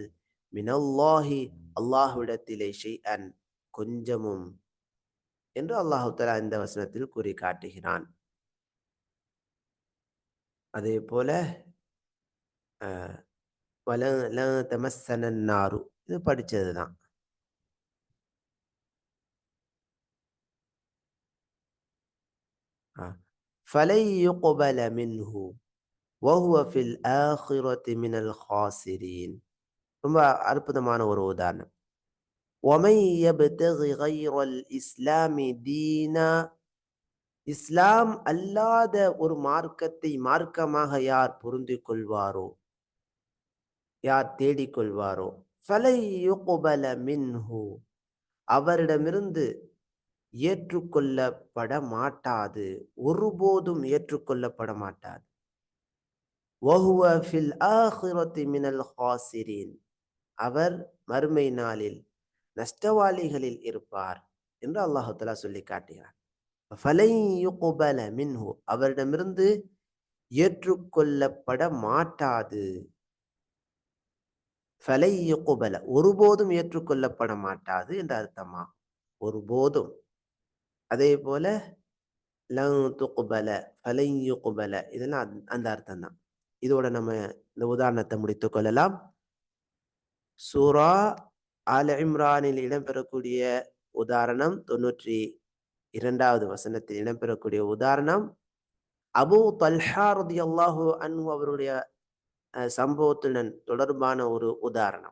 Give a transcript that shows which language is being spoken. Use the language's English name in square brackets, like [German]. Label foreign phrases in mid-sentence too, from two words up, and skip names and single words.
[Tamil] மினல்லாஹி, அல்லாஹ்விடத்திலே ஷைஅன், கொஞ்சமும் என்று [Arabic] الله تعالى [Tamil] இந்த வசனத்தில் கூறி காட்டுகிறான். அதே போல [Arabic] لن تمسنا النار, [Tamil] இது படிச்சதுதான். ஆ. [Arabic] فَلَن يُقْبَلَ مِنْهُ وَهُوَ فِي الْآخِرَةِ مِنَ الْخَاسِرِينَ. [Tamil] ரொம்ப அற்புதமான ஒரு உதாரணம். [Arabic] وَمَن يَبْتَغِ غَيْرَ الْإِسْلَامِ دِينًا, [Tamil] இஸ்லாம் அல்லாத ஒரு மார்க்கத்தை மார்க்கமாக யார் பொருந்திக் கொள்வாரோ, யார் தேடிக்கொள்வாரோ, [Arabic] فَلَن يُقْبَلَ مِنْهُ, [Tamil] அவரிடமிருந்து ஏற்றுக்கொள்ளப்பட மாட்டாது, ஒருபோதும் ஏற்றுக்கொள்ளப்பட மாட்டாது. [Arabic] وَهُوَ فِي الْآخِرَةِ مِنَ الْخَاسِرِينَ, [Tamil] அவர் மறுமை நாளில் நஷ்டவாளிகளில் இருப்பார் என்று [Arabic] الله تعالى [Tamil] சொல்லி காட்டுகிறார். [Arabic] فَلَن يُقْبَلَ مِنْهُ, [Tamil] அவரிடமிருந்து ஏற்றுக்கொள்ளப்பட மாட்டாது. [Arabic] فَلَن يُقْبَلَ, [Tamil] ஒருபோதும் ஏற்றுக்கொள்ளப்பட மாட்டாது என்ற அர்த்தமா? ஒருபோதும். அதே போல [Arabic] لن تقبل, فلن يقبل, [Tamil] இதெல்லாம் அந்த அர்த்தம் தான். இதோட நம்ம இந்த உதாரணத்தை முடித்துக் கொள்ளலாம். சூரா ஆல இம்ரானில் இடம்பெறக்கூடிய உதாரணம் 92வது வசனத்தில் இடம்பெறக்கூடிய உதாரணம் அபூ தல்ஹா [Arabic] رضي الله عنه [Tamil] அவருடைய சம்பவத்துடன் தொடர்பான ஒரு உதாரணம்.